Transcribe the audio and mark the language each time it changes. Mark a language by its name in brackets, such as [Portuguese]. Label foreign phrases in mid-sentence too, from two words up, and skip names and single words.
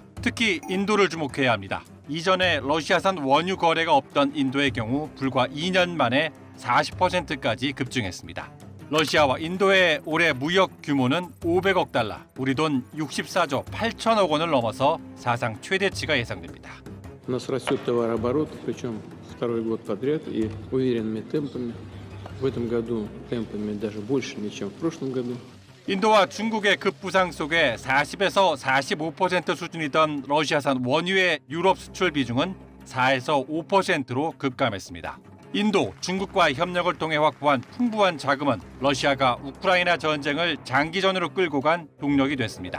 [Korean] 특히 인도를 주목해야 합니다. 이전에 러시아산 원유 거래가 없던 인도의 경우 불과 2년 만에 40%까지 급증했습니다. 러시아와 인도의 올해 무역 규모는 500억 달러, 우리 돈 64조 8천억 원을 넘어서 사상 최대치가 예상됩니다. [Russian] У нас растет товарооборот, причем второй год подряд и уверенными темпами. В этом году темпами даже большими, чем в прошлом году. [Korean] 인도와 중국의 급부상 속에 40에서 45% 수준이던 러시아산 원유의 유럽 수출 비중은 4에서 5%로 급감했습니다. 인도, 중국과의 협력을 통해 확보한 풍부한 자금은 러시아가 우크라이나 전쟁을 장기전으로 끌고 간 동력이 됐습니다.